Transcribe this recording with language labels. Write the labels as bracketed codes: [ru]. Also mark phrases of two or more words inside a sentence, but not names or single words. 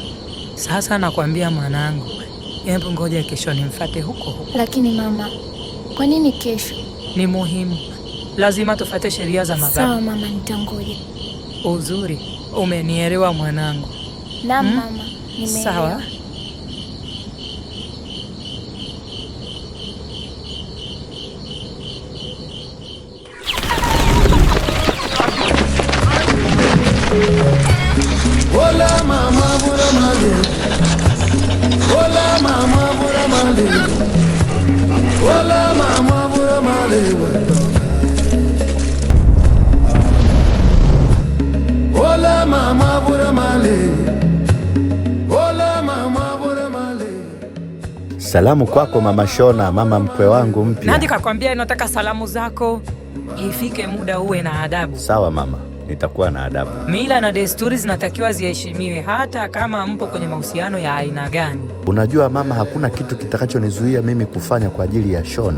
[sw] Sasa nakwambia mwanangu, hebu ngoja kesho nimfuate huko huko. Lakini mama, kwa nini kesho? Ni muhimu. Lazima tufuate sheria za mababu. Sawa mama, nitangoja. Uzuri, umenielewa mwanangu? Naam mama, nimeelewa. Sawa. Hola mama bura male. Hola mama bura male. Hola mama bura male. Hola mama bura male. Hola mama bura male. Salamu kwako Mama Shona, mama mkwe wangu mpya. Nani kakwambia nataka salamu zako? Ifike muda uwe na adabu. Sawa mama, nitakuwa na adabu. Mila na desturi zinatakiwa ziheshimiwe hata kama mpo kwenye mahusiano ya aina gani. Unajua mama, hakuna kitu kitakachonizuia mimi kufanya kwa ajili ya Shona.